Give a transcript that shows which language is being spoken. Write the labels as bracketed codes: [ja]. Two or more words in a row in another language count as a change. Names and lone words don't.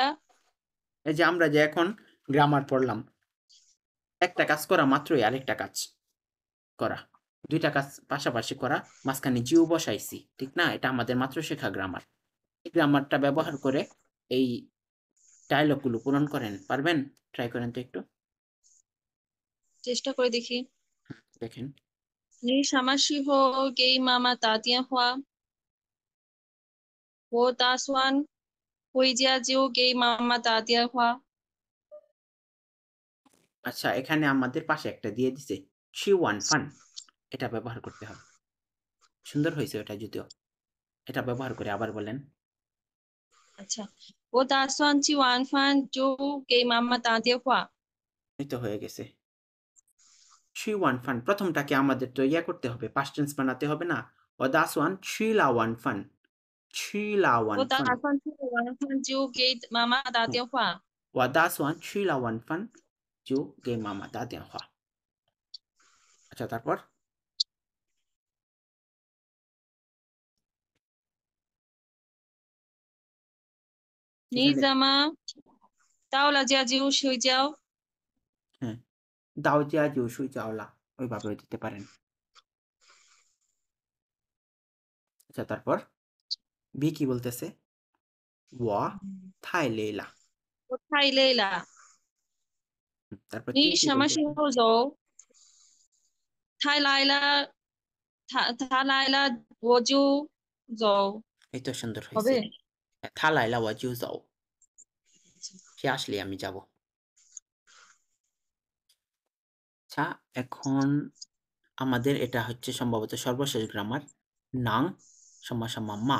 [bn] এই যে আমরা যে এখন গ্রামার পড়লাম, একটা কাজ করা মাত্রই আরেকটা কাজ করা, দুইটা কাজ পাশাপাশি করা, মাঝখানে জিও বসাইছি, ঠিক না? এটা আমাদের মাত্র শেখা গ্রামার। এই গ্রামারটা ব্যবহার করে এই ডায়লগগুলো পূরণ করেন, পারবেন? ট্রাই করেন তো একটু, চেষ্টা করে দেখি। দেখেন। [zh] 你什么时候给妈妈打电话？我打算回家就给妈妈打电话。 [bn] আচ্ছা এখানে আমাদের পাশে একটা দিয়ে দিছে [zh] 吃完饭, [bn] এটা ব্যবহার করতে হবে। সুন্দর হয়েছে ওটা যদিও, এটা ব্যবহার করে আবার বলেন। আচ্ছা, [zh] 我打算吃完饭就给妈妈打电话。 [bn] এই তো হয়ে গেছে। [zh] 吃完饭 [bn] প্রথমটাকে আমাদের তো ইয়া করতে হবে, [en] past tense [bn] বানাতে হবে না? ও দাস ওয়ান ছি লা ওয়ান ফান, ছি লা ওয়ান [zh] 我打 ফান। 算吃完饭就给妈妈打电话。我打算去了晚饭就给妈妈打电话। [bn] আচ্ছা তারপর [zh] 你怎么到了家就睡觉？ [bn] হ্যাঁ, [zh] 到家就睡觉了 [bn] ওইভাবেও দিতে পারেন। আচ্ছা, তারপর বি কি বলতেছে? [zh] 我太累了. 我太累了。 [bn] তারপর [zh] 你 [bn] কে কি [zh] 什么时 [bn] বলতেছে? [zh] 候走？他来了，他来了我就走。 [bn] এই তো সুন্দর [zh] 好 [bn] হয়েছে। [zh] 呗。他来了我就走, [bn] সে আসলে আমি যাব। আচ্ছা, এখন আমাদের এটা হচ্ছে সম্ভবত সর্বশেষ গ্রামার, নাং সমাসামা মা।